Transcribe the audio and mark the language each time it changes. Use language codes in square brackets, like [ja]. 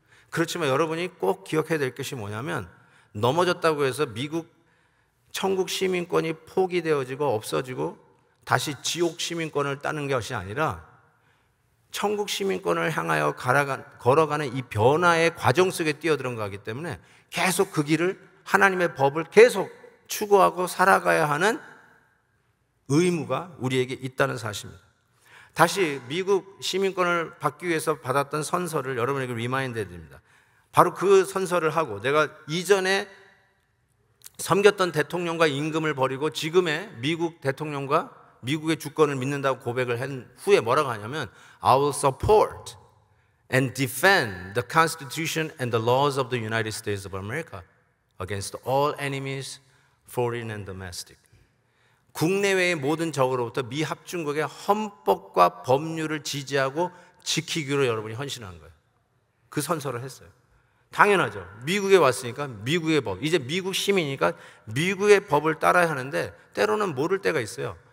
[ko] 그렇지만 여러분이 꼭 기억해야 될 것이 뭐냐면 넘어졌다고 해서 미국 천국 시민권이 포기되어지고 없어지고 다시 지옥 시민권을 따는 것이 아니라 천국 시민권을 향하여 걸어가는 이 변화의 과정 속에 뛰어들은 거기 때문에 계속 그 길을 하나님의 법을 계속 추구하고 살아가야 하는 의무가 우리에게 있다는 사실입니다. 다시 미국 시민권을 받기 위해서 받았던 선서를 여러분에게 리마인드 해드립니다. 바로 그 선서를 하고 내가 이전에 섬겼던 대통령과 임금을 버리고 지금의 미국 대통령과 미국의 주권을 믿는다고 고백을 한 후에 뭐라고 하냐면 [en] I will support and defend the Constitution and the laws of the United States of America against all enemies, foreign and domestic. [ko] 국내외의 모든 적으로부터 미 합중국의 헌법과 법률을 지지하고 지키기로 여러분이 헌신한 거예요. 그 선서를 했어요. 당연하죠. 미국에 왔으니까 미국의 법, 이제 미국 시민이니까 미국의 법을 따라야 하는데 때로는 모를 때가 있어요.